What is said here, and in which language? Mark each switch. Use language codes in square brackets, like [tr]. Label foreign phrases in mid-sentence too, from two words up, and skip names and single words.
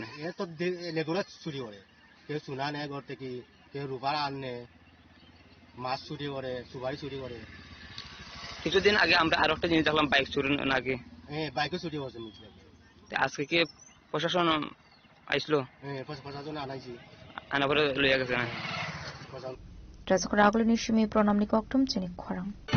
[bn] এ তো লেগুলা চুরি করে কেউ সোনা নেয় ঘর থেকে কেউ রূপার আনে মাছ চুরি করে সুপারি চুরি করে কিছুদিন আগে আমরা আরো একটা জিনিস দেখলাম বাইক চুরি নাকি বাইকও চুরি হচ্ছে আজকে কি প্রশাসন আইসলো প্রশাসন আনাইছি আনা পরে লইয়া গেছে না [trp] Razakura aglo ni shimi pronamni koktum chini khorang